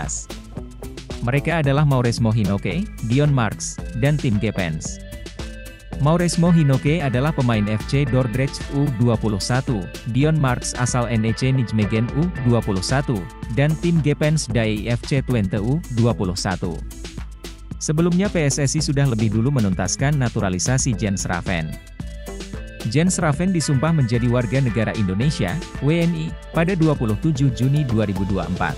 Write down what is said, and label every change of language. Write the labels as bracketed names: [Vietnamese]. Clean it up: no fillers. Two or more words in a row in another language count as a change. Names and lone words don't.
[Indonesian] Mereka adalah Mauresmo Hinoke, Dion Marks, dan Tim Gepens. Mauresmo Hinoke adalah pemain FC Dordrecht U21, Dion Marks asal NEC Nijmegen U21, dan Tim Gepens dari FC Twente U21. Sebelumnya PSSI sudah lebih dulu menuntaskan naturalisasi Jens Raven. Jens Raven disumpah menjadi warga negara Indonesia, WNI, pada 27 Juni 2024.